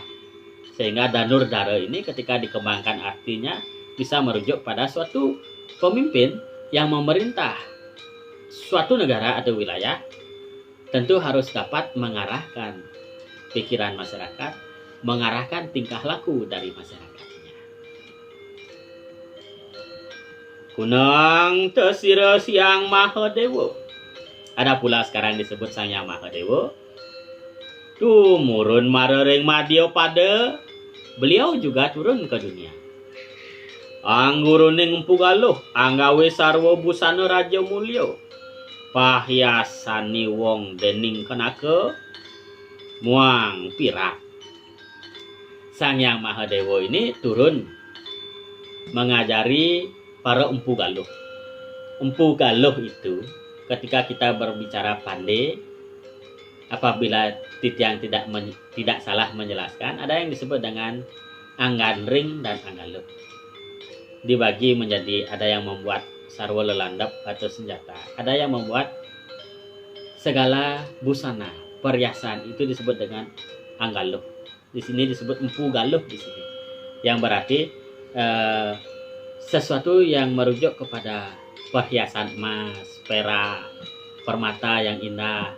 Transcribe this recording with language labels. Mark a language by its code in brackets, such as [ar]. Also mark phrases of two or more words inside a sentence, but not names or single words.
[id] Sehingga danur dara ini ketika dikembangkan artinya bisa merujuk pada suatu pemimpin yang memerintah suatu negara atau wilayah, tentu harus dapat mengarahkan pikiran masyarakat, mengarahkan tingkah laku dari masyarakatnya. [kaw] Kunang tesira Siang Mahadewa. [id] Ada pula sekarang disebut Sang Yang Mahadewa. [kaw] Tumurun marering Madya Pada. [id] Beliau juga turun ke dunia. [kaw] Angguruning empu galuh, anggawe sarwa busana raja mulya. Pahyasani wong dening kenaka muang pirak. [id] Sang Yang Mahadewa ini turun mengajari para empu galuh. Empu galuh itu ketika kita berbicara pandai, apabila Titiang tidak salah menjelaskan, ada yang disebut dengan anggan ring dan anggaluh. Dibagi menjadi ada yang membuat [kaw] sarwa lelandap [id] atau senjata, ada yang membuat segala busana, perhiasan, itu disebut dengan anggaluh. Di sini disebut empu galuh di sini, yang berarti sesuatu yang merujuk kepada perhiasan emas, perak, permata yang indah.